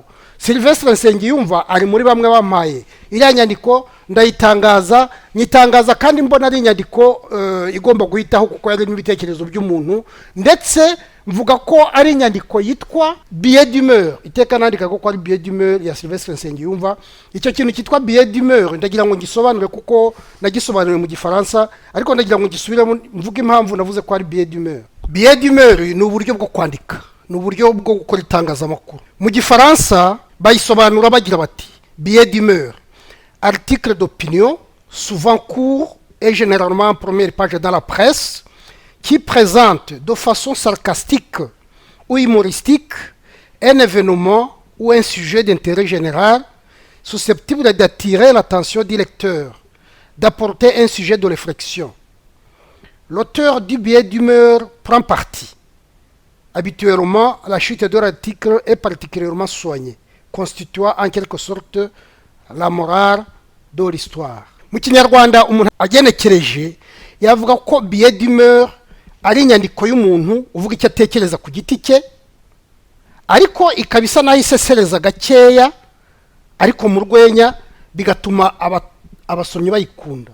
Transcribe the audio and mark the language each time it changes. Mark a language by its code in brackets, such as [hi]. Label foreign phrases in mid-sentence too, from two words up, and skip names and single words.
[rw] Sylvestre Nsengiyumva ari muri bamwe bampaye iriya nyandiko, ndayitangaza, nyitangaza kandi mbona ari inyandiko igomba guhitaho, kuko yari n'ibitekerezo by'umuntu, ndetse mvuga ko ari inyandiko yitwa [fr] billet d'humeur. [rw] Iteka nandika ko ari [fr] billet d'humeur [rw] ya Sylvestre Nsengiyumva. Icyo kintu cyitwa [fr] billet d'humeur [rw] ndagira ngo ngisobanure, kuko nagisobanuriye mu Gifaransa, ariko ndagira ngo ngisubiremo mvuga impamvu navuze ko ari [fr] billet d'humeur. Billet d'humeur [rw] ni uburyo bwo kwandika, ni uburyo bwo gukora itangazamakuru. Mu Gifaransa bayisobanura bagira bati: [fr] billet d'humeur, article d'opinion souvent court et généralement en première page dans la presse, qui présente de façon sarcastique ou humoristique un événement ou un sujet d'intérêt général susceptible d'attirer l'attention du lecteur, d'apporter un sujet de réflexion. L'auteur du billet d'humeur prend parti. Habituellement, la chute de l'article est particulièrement soignée, constituant en quelque sorte la morale de l'histoire. [rw] Mu Kinyarwanda umuntu agenekereje yavuga ko [fr] billet d'humeur [rw] ari inyandiko y'umuntu uvuga icyo atekereza ku giti cye, ariko ikabisa nayo isesereza gakeya, ariko mu rwenya, bigatuma abasomyi bayikunda.